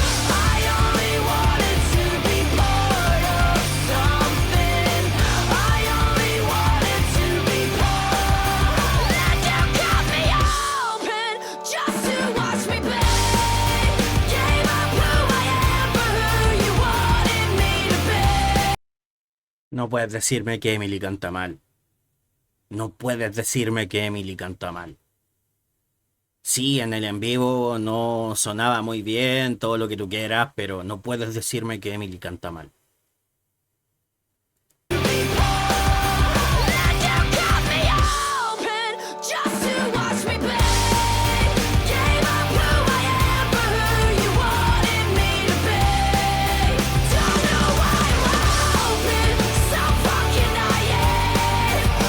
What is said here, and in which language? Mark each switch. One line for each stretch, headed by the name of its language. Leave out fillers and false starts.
English: I only wanted to be part of something. I only wanted to be part. Let you cut me open just to watch me bleed. Gave up who I am for who you wanted me to be.
Spanish: No puedes decirme que Emily canta mal. No puedes decirme que Emily canta mal. Sí, en el en vivo no sonaba muy bien, todo lo que tú quieras, pero no puedes decirme que Emily canta mal.
English: Let you cut me open just to watch me bleed. Gave up who I am for who you wanted me to be. Don't know why I'm open, so fucking naive.